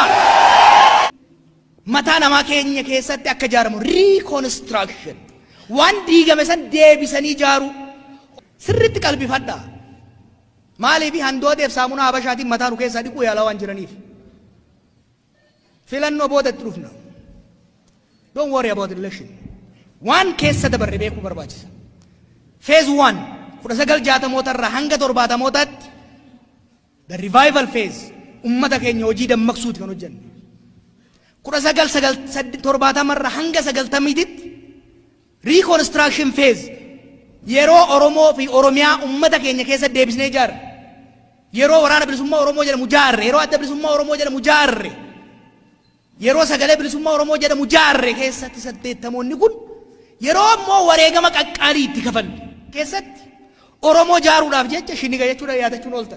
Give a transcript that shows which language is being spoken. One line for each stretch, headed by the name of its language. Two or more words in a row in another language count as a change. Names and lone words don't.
Oromo: Mataa namaa keenya keessatti akka ijaaramu reconstruction waan diigame san deebisanii ijaaru sirriitti qalbifadhaa. Maaliif handooteef saamunaa Habashaatiin mataa nu keessaa dhiquu yaalaa waan jiraniif. Filannoo boodatti dhufna.
English: Don't worry about the election.
Oromo: Waan keessa dabarre beekuu barbaachisa. Phase 1 1960 irraa hanga 70
English: the revival phase
Oromo: ummata keenya hojii dammaqsuuti kan hojjenne. 1970 irraa hanga 90
English: reconstruction phase
Oromo: yeroo Oromoo fi Oromiyaa ummata keenya keessa deebisnee ijaarre. Yeroo waraana bilisummaa Oromoo jedhamu ijaarre, yeroo adda bilisummaa Oromoo jedhamu ijaarre, yeroo sagalee bilisummaa Oromoo jedhamu ijaarre keessatti 80moonni kun yeroo immoo wareegama qaqqaalii itti kafalle keessatti Oromoo jaaruudhaaf jecha shiniga jechuudha yaadachuun ooltan.